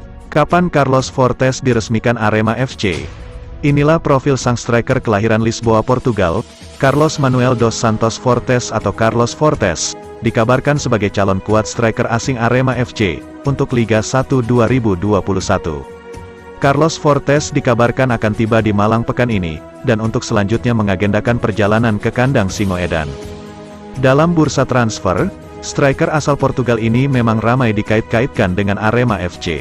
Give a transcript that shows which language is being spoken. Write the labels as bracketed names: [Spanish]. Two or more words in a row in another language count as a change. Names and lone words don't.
[Indonesian] Kapan Carlos Fortes diresmikan Arema FC? Inilah profil sang striker kelahiran Lisboa, Portugal, Carlos Manuel dos Santos Fortes atau Carlos Fortes, dikabarkan sebagai calon kuat striker asing Arema FC, untuk Liga 1 2021. Carlos Fortes dikabarkan akan tiba di Malang pekan ini, dan untuk selanjutnya mengagendakan perjalanan ke kandang Singoedan. Dalam bursa transfer, striker asal Portugal ini memang ramai dikait-kaitkan dengan Arema FC.